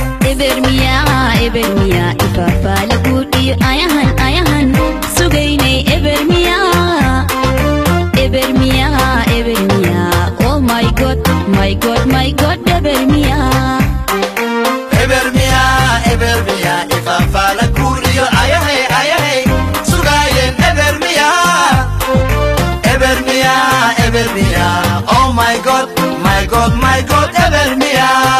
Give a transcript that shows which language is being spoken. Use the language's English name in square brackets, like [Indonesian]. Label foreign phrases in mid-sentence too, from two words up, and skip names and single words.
[Somali] Eber miya, eber miya, ifaafaale guudhiyo ayahan, ayahan, sugaynay. Eber miya, eber miya, eber miya, [English] oh my God, my God, my God. [Somali] Eber miya. Eber miya, eber miya, ifaafaale guudhiyo ayahay, ayahay, sugaayeen. Eber miya. Eber miya, eber miya, [English] oh my God, my God, my God. [Somali] Eber miya.